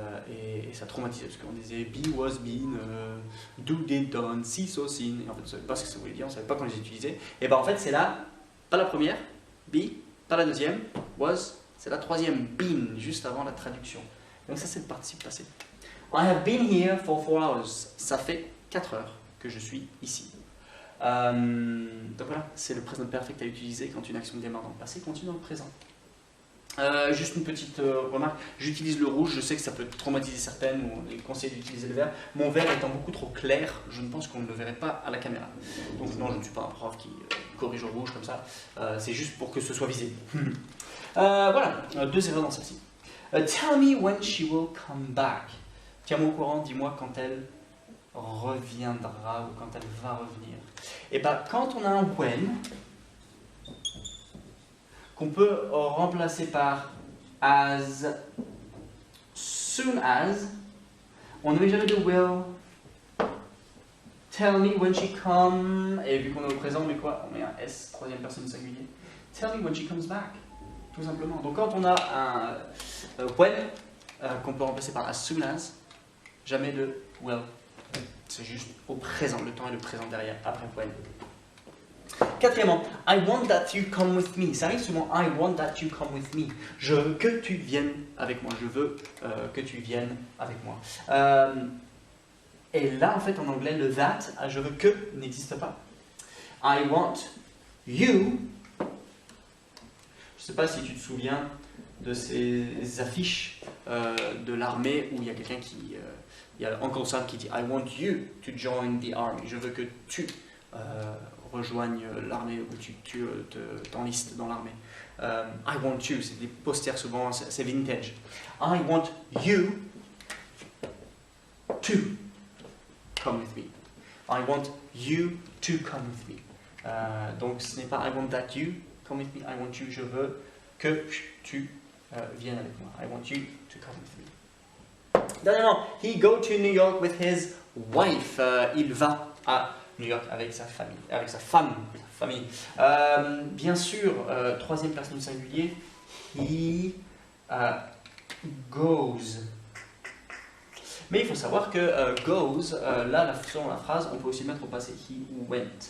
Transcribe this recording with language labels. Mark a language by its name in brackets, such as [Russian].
[French] Et ça traumatisait parce qu'on disait [English] be, was, been, do, did, done, see, saw, seen. [French] Et en fait, on ne savait pas ce que ça voulait dire, on ne savait pas quand les utiliser. Et ben en fait, c'est là, pas la première, [English] be, [French] pas la deuxième, [English] was, [French] c'est la troisième, [English] been, [French] juste avant la traduction. Donc ça, c'est le participe passé. [English] I have been here for 4 hours. [French] Ça fait 4 heures que je suis ici. Donc voilà, c'est le present perfect à utiliser quand une action démarre dans le passé, continue dans le présent. Juste une petite remarque, j'utilise le rouge, je sais que ça peut traumatiser certaines ou on est conseillé d'utiliser le vert. Mon vert étant beaucoup trop clair, je ne pense qu'on ne le verrait pas à la caméra. Donc non, je ne suis pas un prof qui corrige au rouge comme ça, c'est juste pour que ce soit visible. Voilà, 2 erreurs dans celle-ci. [English] Tell me when she will come back. [French] Tiens-moi au courant, dis-moi quand elle reviendra ou quand elle va revenir. Et bien, quand on a un when, qu'on peut remplacer par as soon as, on ne met jamais de will. [English] Tell me when she comes, [French] et vu qu'on est au présent, on met quoi? On met un S, troisième personne singulier. [English] Tell me when she comes back, [French] tout simplement. Donc quand on a un when, qu'on peut remplacer par as soon as, jamais de will. C'est juste au présent, le temps est le présent derrière, après when. Quatrièmement, [English] I want that you come with me. [French] Ça arrive souvent, [English] I want that you come with me. [French] Je veux que tu viennes avec moi. Je veux que tu viennes avec moi. Et là, en fait, en anglais, le that, je veux que n'existe pas. [English] I want you. [French] Je ne sais pas si tu te souviens de ces affiches de l'armée où il y a quelqu'un qui... il y a Uncle Sam qui dit [English] I want you to join the army. [French] Je veux que tu... rejoignent l'armée ou tu t'enlistes dans l'armée. [English] I want you, [French] c'est des posters souvent, c'est vintage. [English] I want you to come with me. I want you to come with me. [French] Donc ce n'est pas [English] I want that you come with me, I want you, [French] je veux que tu viennes avec moi. [English] I want you to come with me. [French] Dernièrement, [English] he go to New York with his wife. [French] Il va à New York avec sa famille, avec sa famille. Bien sûr, troisième personne singulier, [English] he goes. [French] Mais il faut savoir que goes, là, selon la phrase, on peut aussi mettre au passé [English] he went.